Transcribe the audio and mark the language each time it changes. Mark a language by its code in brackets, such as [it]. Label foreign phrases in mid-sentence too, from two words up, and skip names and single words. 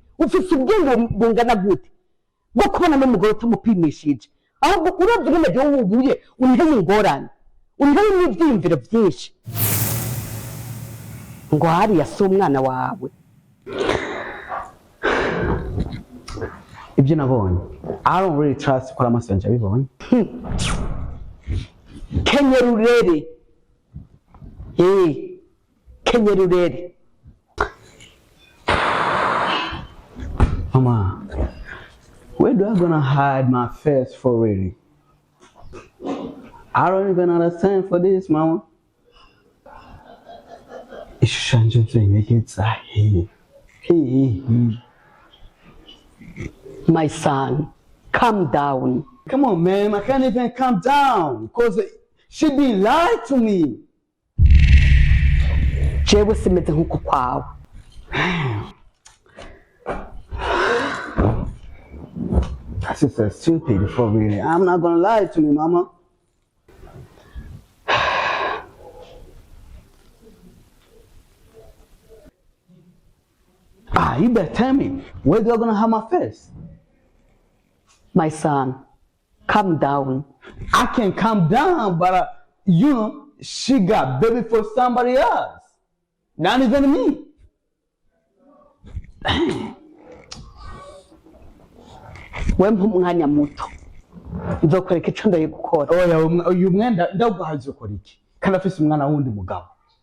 [rn] Ufise ubwenge bungana gute? Bwo kubana n'umugore utamupimishije. Ahubwo uravye nyene byo wubuye unteye ingorane. Unteye n'ivyiyumviro vyinshi. Ngo Ariya si umwana wawe. Ibyo nabonye, [en] I don't really trust [rn] ko amaso yanje abibonye. Kenyerurere. Kenyerurere. Mama, [en] where do I gonna hide my face for really? I don't even understand for this, Mama. [rn] Ishushanyo nzengegeza he. [en] My son, calm down. Come on, man, I can't even calm down because she be lied to me. [rn] Jewe simeze nkuko kwawe. [en] That's just so stupid for really. I'm not gonna lie to me, Mama. You better tell me, where do I gonna have my face? My son, calm down. I can calm down, but you know, she got baby for somebody else. Not even me. [rn] We mpa umwanya muto. nzokwereka ico ndayigukora. Oya uyu mwenda ndawuguhaye uzokora iki? Kandi afise umwana wundi mugabo.